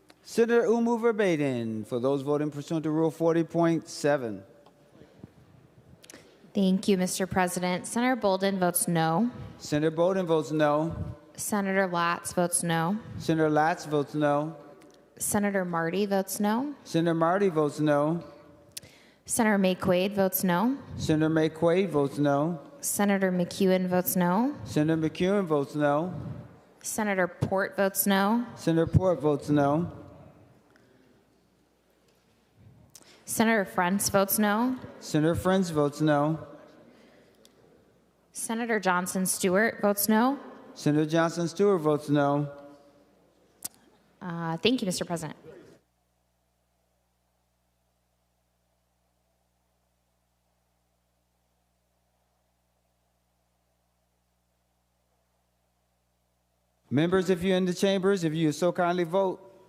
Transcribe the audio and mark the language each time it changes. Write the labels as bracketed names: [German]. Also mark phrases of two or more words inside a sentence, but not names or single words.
[English] Senator Umu Verbatim, for those voting pursuant to Rule 40.7. Thank you, Mr. President. Senator Bolden votes no. Senator Bolden votes no. Senator Latz votes no. Senator Latz votes no. Senator Marty votes no. Senator Marty votes no. Senator McQuaid votes no. Senator McQuaid votes no. Senator McEwen votes no. Senator McEwen votes no. Senator Port votes no. Senator Port votes no. Senator Frentz votes no. Senator Friends votes no. Senator Johnson Stewart votes no. Senator Johnson Stewart votes no. Thank you, Mr. President. Members, if you're in the chambers, if you so kindly vote.